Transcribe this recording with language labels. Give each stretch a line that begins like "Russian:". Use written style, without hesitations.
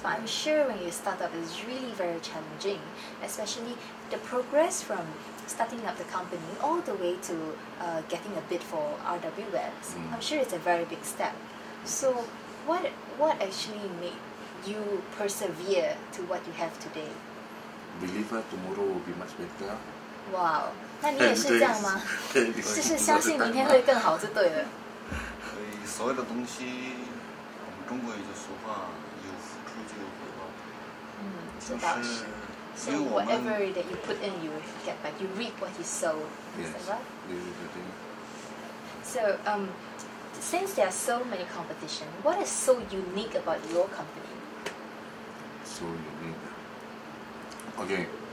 English: But I'm sure when you start up, it's really very challenging, especially the progress from starting up the company all the way to getting a bid for RWS. I'm sure it's a very big step. So what actually made you persevere to what you have today? Believe that tomorrow will be much better. Wow.
Chinese: 那你也是这样吗？就是相信明天会更好就对了。所以所有的东西，我们中国有句俗话，有付出就有回报。这倒是。
English: So whatever that you put in, you get back. You reap what you sow. Yes. Is that right? This is the thing. So since there are so many competition, what is so unique about your company? So unique. Okay.